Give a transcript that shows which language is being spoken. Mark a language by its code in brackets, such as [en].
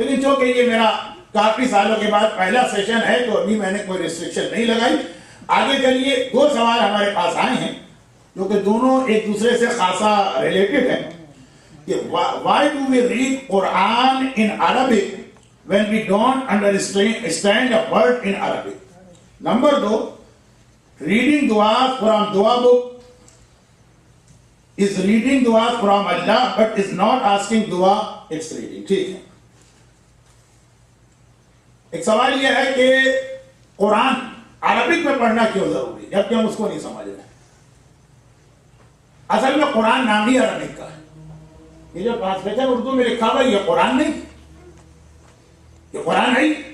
[ur] لیکن چونکہ یہ میرا کافی سالوں کے بعد پہلا سیشن ہے تو ابھی میں نے کوئی ریسٹرکشن نہیں لگائی. آگے چلیے 2 سوال ہمارے پاس آئے ہیں جو کہ دونوں ایک دوسرے سے خاصا ریلیٹڈ ہیں کہ [en] why do we read Quran in Arabic [ur] when we don't understand a word in Arabic. [en] Number 2, reading dua from dua book is reading dua from Allah but is not asking dua, it's reading. [ur] ٹھیک ہے. ایک سوال یہ ہے کہ قرآن Arabic میں پڑھنا کیوں ضروری جبکہ ہم اس کو نہیں سمجھ رہے. اصل میں قرآن نام ہی عربک کا ہے. یہ جو ٹرانسلیشن اردو میں لکھا ہوا یہ قرآن نہیں، یہ قرآن ہے.